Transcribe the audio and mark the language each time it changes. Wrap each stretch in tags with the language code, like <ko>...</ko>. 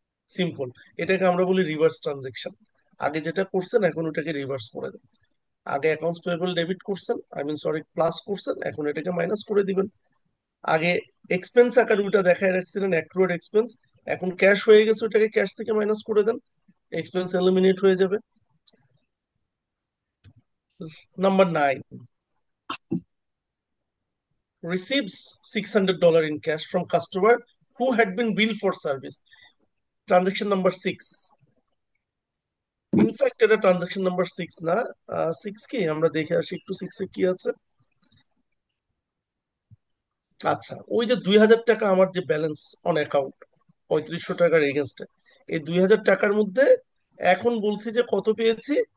<bn>Simple, এটাকে আমরা বলি রিভার্স ট্রানজেকশন। আগে যেটা করছেন এখন ওটাকে রিভার্স করে দেন। আগে অ্যাকাউন্টস পেয়েবল ডেবিট করছেন, আই মিন সরি প্লাস করছেন, এখন এটাকে মাইনাস করে দিবেন। আগে এক্সপেন্স আকারে ওটা দেখায় রাখছিলেন অ্যাক্রুয়াল এক্সপেন্স, এখন ক্যাশ হয়ে গেছে, ওটাকে ক্যাশ থেকে মাইনাস করে দেন, এক্সপেন্স এলিমিনেট হয়ে যাবে।</bn> <en>Number 9, receives $600 in cash from customer who had been billed for service. Transaction number 6,</en> <bn>in fact এটা ট্রানজাকশন নাম্বার 6 না, 6 কি আমরা দেখে আসি একটু, 6 এ কি আছে। আচ্ছা, ওই যে 2,000 টাকা আমার যে ব্যালেন্স অন অ্যাকাউন্ট 3,500 টাকার এগেনস্টে, এই 2,000 টাকার মধ্যে এখন বলছি যে কত পেয়েছি,</bn>